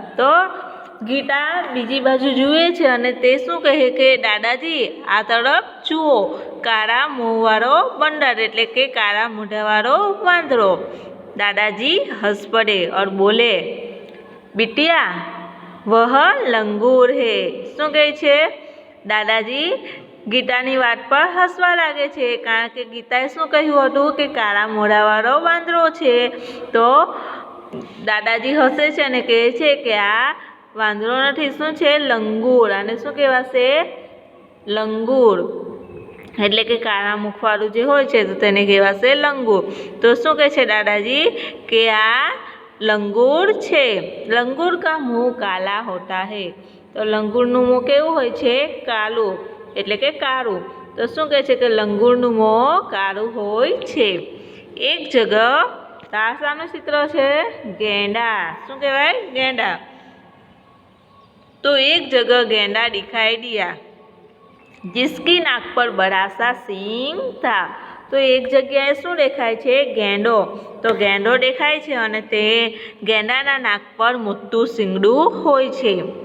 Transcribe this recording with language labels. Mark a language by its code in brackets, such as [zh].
[gu] તો ગીતા બીજી બાજુ જુએ છે અને તે શું કહે કે દાદાજી આ તરફ જુઓ, કાળા મોંવાળો બંદર એટલે કે કાળા મોઢાવાળો વાંદરો। [hi] દાદાજી હંસ પડે और બોલે, बिटिया वह लंगूर है। [gu] શું કહે છે? દાદાજી ગીતાની વાત પર હસવા લાગે છે, કારણ કે ગીતાએ શું કહ્યું હતું કે કાળા મોઢાવાળો વાંદરો છે। તો દાદાજી હસે છે અને કહે છે કે આ વાંદરો નથી, શું છે? લંગૂર। આને શું કહેવાશે? લંગૂર એટલે કે કાળા મુખવાળું જે હોય છે તો તેને કહેવાશે લંગૂર। તો શું કહે છે દાદાજી કે આ लंगूर छे। [hi] लंगूर का मुँह काला होता है। [gu] तो लंगूरનું મોં કેવું હોય છે? કાલું, એટલે કે કાળું। તો શું કહે છે કે લંગૂરનું મોં કાળું હોય છે। એક જગહ તાસાનું ચિત્ર છે ગેંડા। શું કહેવાય? ગેંડા। [hi] तो एक जगह गेंडा दिखाई दिया जिसकी नाक पर बड़ा सा सींग था। [gu] तो एक जग्याए શું દેખાય છે? ગેંડો। તો ગેંડો દેખાય છે અને તે ગેંડાના નાક પર મોટું શીંગડું હોય છે।